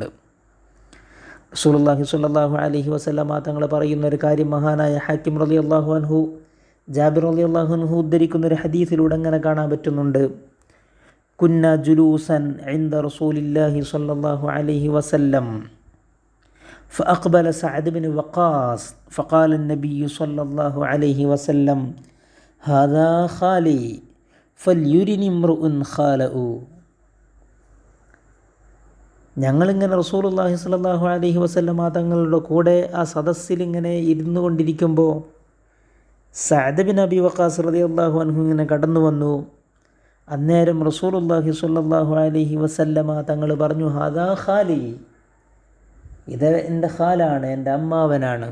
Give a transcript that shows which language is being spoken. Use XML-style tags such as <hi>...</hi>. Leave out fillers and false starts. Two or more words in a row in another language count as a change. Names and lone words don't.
<ml>റസൂലുള്ളാഹി</ml> <ar>صلى الله عليه وسلم</ar> <ml>തങ്ങൾ പറയുന്ന ഒരു കാര്യം മഹാനായ ഹാക്കിം</ml> <ar>رضي الله عنه</ar> <ml>ജാബിർ</ml> <ar>رضي الله عنه</ar> <ml>ഉദ്ധരിക്കുന്ന ഒരു ഹദീസിലൂടെ അങ്ങനെ കാണാൻ പറ്റുന്നുണ്ട്.</ml> <ar>كنا جلوسا عند رسول الله صلى الله عليه وسلم فأقبل سعد بن وقاص فقال النبي صلى الله عليه وسلم هذا خالي فليرني امرؤ خاله.</ar> <ml>ഞങ്ങളിങ്ങനെ റസൂലുള്ളാഹി</ml> <ar>صلى الله عليه وسلم</ar> <ml>തങ്ങളുടെ കൂടെ ആ സദസ്സിലിങ്ങനെ ഇരുന്നു കൊണ്ടിരിക്കുമ്പോൾ സഅദ് ബിൻ അബി വഖാസ്</ml> <ar>رضي الله عنه</ar> <ml>ഇങ്ങനെ കടന്നു വന്നു. അന്നേരം റസൂലുള്ളാഹി</ml> <ar>صلى الله عليه وسلم</ar> <ml>തങ്ങൾ പറഞ്ഞു,</ml> <ar>هذا خالي,</ar> <ml>ഇത് എൻ്റെ ഖാലാണ്, എൻ്റെ അമ്മാവനാണ്.</ml>